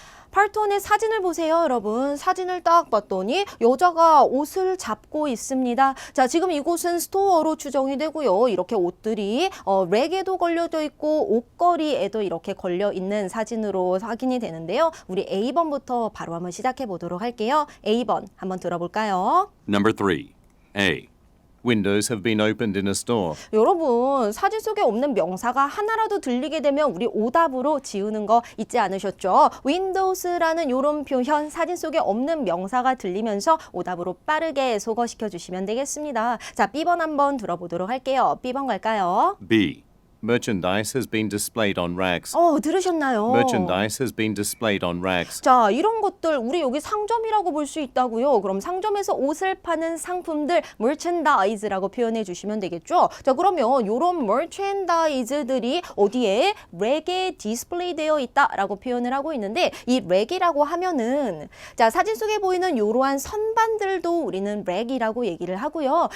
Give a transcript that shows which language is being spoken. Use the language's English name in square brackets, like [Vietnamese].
[Korean] 파트 1의 사진을 보세요, 여러분. 사진을 딱 봤더니 여자가 옷을 잡고 있습니다. 자, 지금 이곳은 스토어로 추정이 되고요. 이렇게 옷들이 랙에도 걸려져 있고 옷걸이에도 이렇게 걸려 있는 사진으로 확인이 되는데요. 우리 A번부터 바로 한번 시작해 보도록 할게요. A번 한번 들어볼까요? [English] Number 3. A. Windows have been opened in a store. [Korean] 여러분, 사진 속에 없는 명사가 하나라도 들리게 되면 우리 오답으로 지우는 거 잊지 않으셨죠? Windows라는 이런 표현, 사진 속에 없는 명사가 들리면서 오답으로 빠르게 소거시켜 주시면 되겠습니다. 자, B번 한번 들어보도록 할게요. B번 갈까요? [English] B. Merchandise has been displayed on racks. [Korean] 들으셨나요? [English] Merchandise has been displayed on racks. [Korean] 자, 이런 것들 우리 여기 상점이라고 볼 수 있다고요. 그럼 상점에서 옷을 파는 상품들 merchandise라고 표현해 주시면 되겠죠. 자, 그러면 이런 merchandise들이 어디에? 랙에 디스플레이 되어 있다라고 표현을 하고 있는데 이 랙이라고 하면은 자, 사진 속에 보이는 이러한 선반들도 우리는 랙이라고 얘기를 하고요.